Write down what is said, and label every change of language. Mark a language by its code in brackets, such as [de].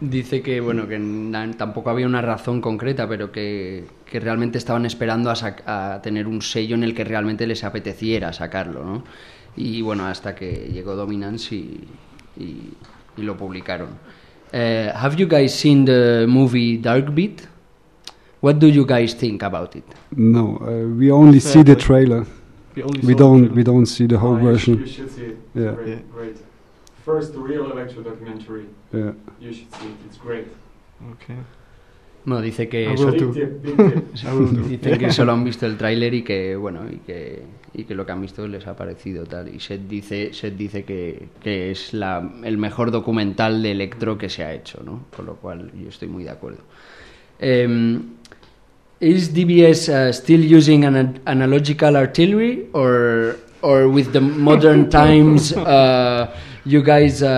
[es] Dice que bueno, que tampoco había una razón concreta, pero que realmente estaban esperando a tener un sello en el que realmente les apeteciera sacarlo, ¿no? Y bueno, hasta que llegó Dominance y lo publicaron. [en] Have you guys seen the movie Dark Beat? What do you guys think about it? No, we only see the trailer. We don't see the whole version. You should see it. It's great. First real electro documentary. Yeah. You should see it. It's great. Okay. [es] Bueno, dice que eso tú. Dice que solo han visto el tráiler y que bueno, y que lo que han visto les ha parecido tal. Y Seth dice que es el mejor documental de electro que se ha hecho, ¿no? Con lo cual yo estoy muy de acuerdo. [en] Is DBS still using an analogical artillery, or with the modern times, you guys?